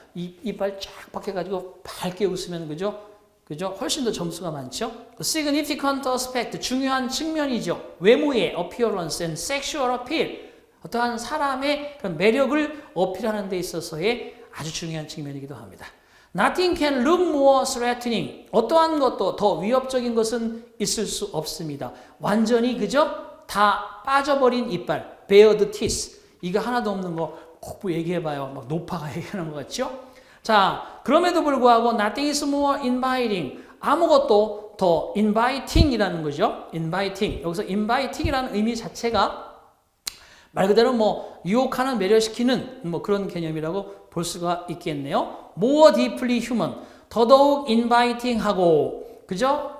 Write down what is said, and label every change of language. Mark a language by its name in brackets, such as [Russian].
[Korean] 이빨 쫙 박혀가지고 밝게 웃으면 그죠? 훨씬 더 점수가 많죠? significant aspect, 중요한 측면이죠. 외모의 [English] appearance and sexual appeal, [Korean] 어떠한 사람의 그런 매력을 어필하는 데 있어서의 아주 중요한 측면이기도 합니다. [English] Nothing can look more threatening. [Korean] 어떠한 것도 더 위협적인 것은 있을 수 없습니다. 완전히 그죠? 다 빠져버린 이빨, [English] bared teeth. [Korean] 이거 하나도 없는 거 꼭 얘기해봐요. 막 노파가 얘기하는 것 같죠? 자, 그럼에도 불구하고 [English] nothing is more inviting. [Korean] 아무것도 더 inviting이라는 거죠. [English] inviting. [Korean] 여기서 inviting이라는 의미 자체가 말 그대로 뭐 유혹하는, 매료시키는 뭐 그런 개념이라고 볼 수가 있겠네요. [English] more deeply human. [Korean] 더더욱 inviting하고, 그죠?